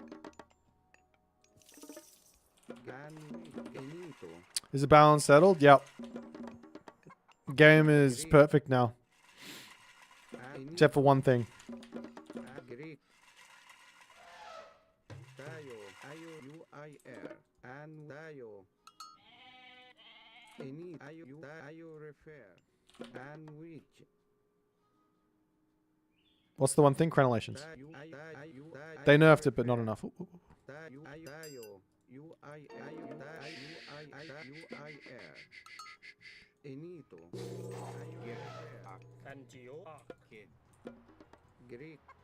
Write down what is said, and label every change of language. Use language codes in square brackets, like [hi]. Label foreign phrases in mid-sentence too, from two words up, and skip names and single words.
[en] Finito. Is the balance settled? Yep. Game is perfect now. Except for one thing. Greek. Dio. Ayuir. And dio. Ini. Ayu refer. And which. What's the one thing? Crenellations. They nerfed it, but not enough. Ooh, ooh, ooh. Greek.